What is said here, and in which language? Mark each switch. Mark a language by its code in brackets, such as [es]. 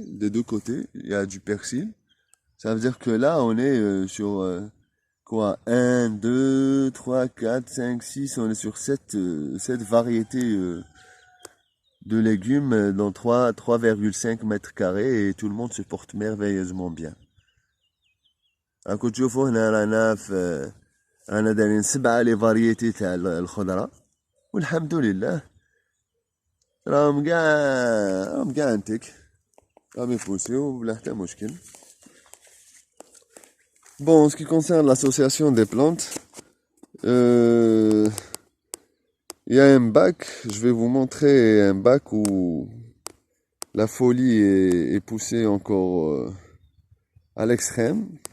[fr] Des deux côtés, il y a du persil. Ça veut dire que là, on est sur quoi? 1, 2, 3, 4, 5, 6. On est sur 7 variétés de légumes dans 3,5 mètres carrés et tout le monde se porte merveilleusement bien. [ar] راكم تشوفوا هنا رانا دايرين 7 لي فاريتي تاع الخضرة، والحمد لله راهم كاع انتك راهم يفوسيو بلا حتى مشكل. [fr] Bon, en ce qui concerne l'association des plantes, il y a un bac, je vais vous montrer un bac où la folie est poussée encore à l'extrême.